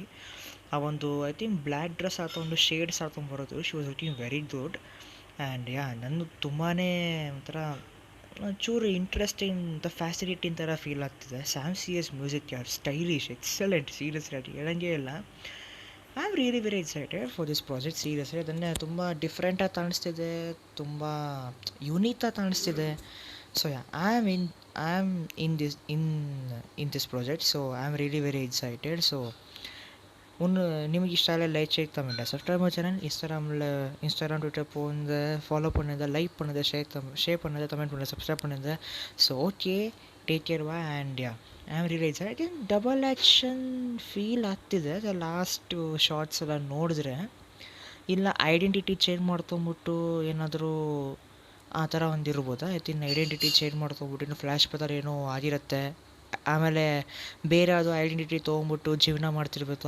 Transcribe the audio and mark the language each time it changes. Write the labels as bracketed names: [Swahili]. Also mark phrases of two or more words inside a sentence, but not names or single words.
[Kannada] ಆ ಒಂದು [English] I think black dress [Kannada] ಹಾಕೊಂಡು ಶೇಡ್ಸ್ ಹಾಕೊಂಡು ಬರೋದು, [English] she was looking very good. [Kannada] ಆ್ಯಂಡ್ ನನಗೆ ತುಂಬಾ ಒಂಥರ ಚೂರು [English] interesting, fascinating [Kannada] ಥರ ಫೀಲ್ ಆಗ್ತಿದೆ. [English] ಸ್ಯಾಮ್ ಸಿ ಎಸ್ music stylish, excellent, seriously [Kannada] ಹೇಳಂಗೆ ಇಲ್ಲ. [English] I am really very excited for this project. [Kannada] ಸೀರಿಯಸ್ಲಿ ಅದನ್ನೇ ತುಂಬ ಡಿಫ್ರೆಂಟಾಗಿ ಕಾಣಿಸ್ತಿದೆ, ತುಂಬ ಯುನೀಕಾಗಿ ಕಾಣಿಸ್ತಿದೆ. [English] so I am in this project. so I am really very excited. [Tamil] ಸೊ [Malayalam] നിങ്ങൾക്ക് ഇഷ്ടമായ [English] like share comment subscribe [Tamil] பண்ண சேனல். இன்ஸ்டாகிராம் ட்விட்டர் போங்க, ஃபாலோ பண்ணுங்க, லைக் பண்ணுங்க, ஷேர் பண்ணுங்க, கமெண்ட் பண்ணுங்க, சப்ஸ்கிரைப் பண்ணுங்க. [English] so okay, take care bye. And I am really excited. double action [Kannada] ಫೀಲ್ ಆಗ್ತಿದೆ [English] last shorts [Kannada] ಎಲ್ಲ ನೋಡಿದ್ರೆ. ಇಲ್ಲ [English] identity change [Kannada] ಮಾಡ್ಕೊಂಬಿಟ್ಟು ಏನಾದರೂ ಆ ಥರ ಒಂದಿರ್ಬೋದಾ? [English] I think identity change [Kannada] ಮಾಡ್ಕೊಂಬಿಟ್ಟು ಇನ್ನು [English] flash brother [Kannada] ಏನೋ ಆಗಿರುತ್ತೆ, ಆಮೇಲೆ ಬೇರೆ ಯಾವುದೋ ಐಡೆಂಟಿಟಿ ತೊಗೊಂಬಿಟ್ಟು ಜೀವನ ಮಾಡ್ತಿರ್ಬೇಕು.